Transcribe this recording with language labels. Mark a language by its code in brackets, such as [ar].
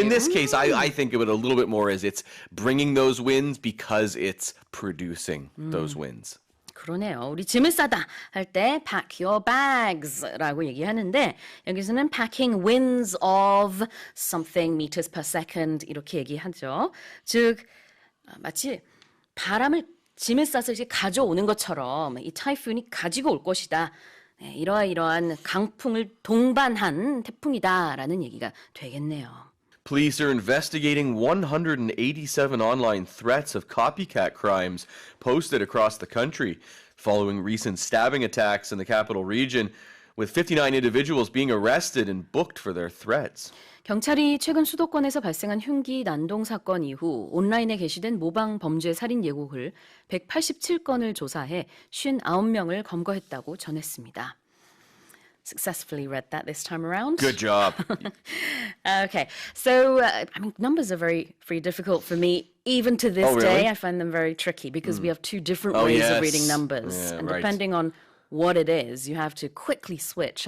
[en] In this case, I think of it a little bit more as it's bringing those wins because it's producing those wins. [ko] 그러네요. 우리 짐을 싸다 할 때 [en] pack your bags [ko] 라고 얘기하는데 여기서는 [en] packing winds of something meters per second [ko] 이렇게 얘기하죠. 즉 마치 바람을 짐을 싸서 이제 가져오는 것처럼 이 타이푼이 가지고 올 것이다. 네, 이러한 강풍을 동반한 태풍이다라는 얘기가 되겠네요. [en] Police are investigating 187 online threats of copycat crimes posted across the country following recent stabbing attacks in the capital region, with 59 individuals being arrested and booked for their threats. [ko] 경찰이 최근 수도권에서 발생한 흉기 난동 사건 이후 온라인에 게시된 모방 범죄 살인 예고글 187건을 조사해 59명을 검거했다고 전했습니다. [en] Successfully read that this time around. Good job. Okay, so numbers are very difficult for me. Even to this day, I find them very tricky because we have two different ways of reading numbers. Yeah, and right. depending on what it is, you have to quickly switch.